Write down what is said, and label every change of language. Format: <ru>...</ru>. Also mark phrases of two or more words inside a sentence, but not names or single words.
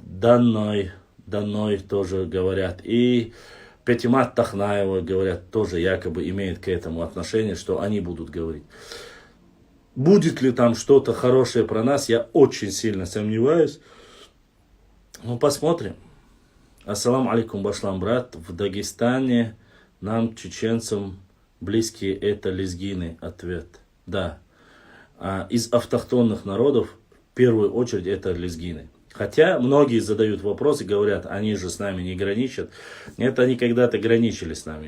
<ru>Данной тоже говорят. И Петимат Тахнаева, говорят, тоже якобы имеет к этому отношение, что они будут говорить. Будет ли там что-то хорошее про нас, я очень сильно сомневаюсь. Ну, посмотрим.</ru> <ar>السلام عليكم, башлам,</ar> <ru>брат. В Дагестане нам, чеченцам, близкие это лезгины. Ответ. Да. Из автохтонных народов, в первую очередь, это лезгины. Хотя многие задают вопрос и говорят, они же с нами не граничат. Нет, они когда-то граничили с нами.</ru>